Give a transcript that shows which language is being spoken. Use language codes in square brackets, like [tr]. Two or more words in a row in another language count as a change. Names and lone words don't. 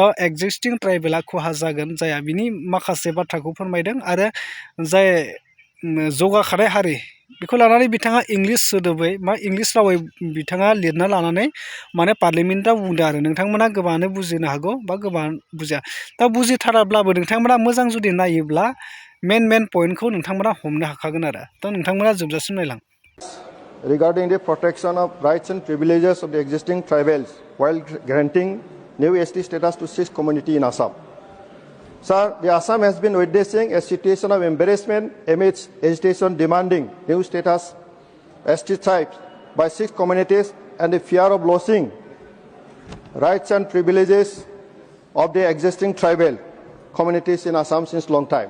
[brx] एक्जिस्टिं ट्राइबेला खहा जागोन जाया बिनि माखासे बाथ्राखौ फोरमायदों आरो जाय जौगाखानाय हारि बेखौ लानानै बिथाङा इंलिश सोदोबै मा इंलिश रावै बिथाङा लिरना लानानै माने पार्लिमेन्टआव बुंदों आरो नोंथांमोना गोबाङानो बुजिनो हागौ बा गोबां बुजिया दा बुजिथाराब्लाबो नोंथांमोना मोजां जुदि नायोब्ला मेन पइन्टखौ नोंथांमोना हमनो हाखागोन आरो दा नोंथांमोना जोबजासिम नायलां [en] Regarding the protection of rights and privileges of the existing tribals while granting new ST status to 6 community in Assam. Sir, the Assam has been witnessing a situation of embarrassment amidst agitation demanding new status ST tribes by 6 communities and the fear of losing rights and privileges of the existing tribal communities in Assam since long time.